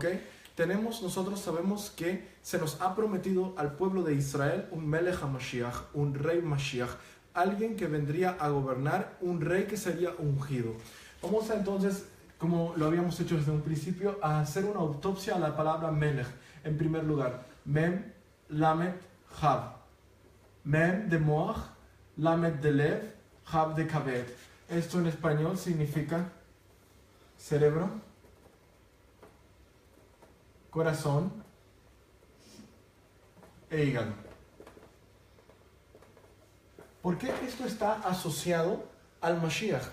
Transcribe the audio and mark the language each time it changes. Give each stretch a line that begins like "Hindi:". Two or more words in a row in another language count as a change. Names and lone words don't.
Spanish: Nosotros sabemos que se nos ha prometido al pueblo de Israel un
Hebrew: Melech HaMashiach,
Spanish: un rey Mashiach, alguien que vendría a gobernar, un rey que sería ungido. Vamos a entonces, como lo habíamos hecho desde un principio, a hacer una autopsia a la palabra Melech. En primer lugar,
Hebrew: Mem, Lamed, Hav. Mem de Moach, Lamed de Lev, Hav de Kaved.
Spanish: Esto en español significa cerebro, corazón e hígado. ¿Por qué esto está asociado al Mashiach?